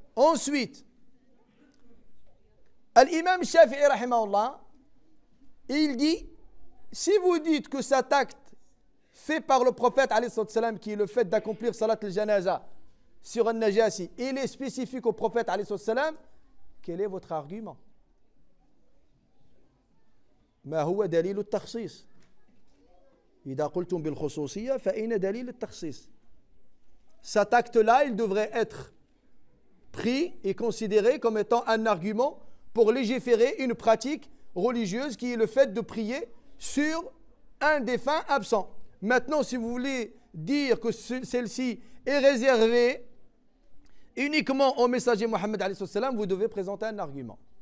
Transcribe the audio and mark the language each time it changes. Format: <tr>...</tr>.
<fr>Ensuite, l'imam Shafi'i, rahimahullah, il dit, si vous dites que cet acte fait par le prophète, alayhi salam, qui est le fait d'accomplir salat al-janaza sur un najasi, il est spécifique au prophète, alayhi salam, quel est votre argument?</fr> <ar>ما هو دليل التخصيص إذا قلتم بالخصوصية فأين دليل التخصيص.</ar> <fr>Cet acte-là, il devrait être pris et considéré comme étant un argument pour légiférer une pratique religieuse qui est le fait de prier sur un défunt absent. Maintenant, si vous voulez dire que celle-ci est réservée uniquement au messager Mohammed alayhi salam, vous devez présenter un argument.</fr>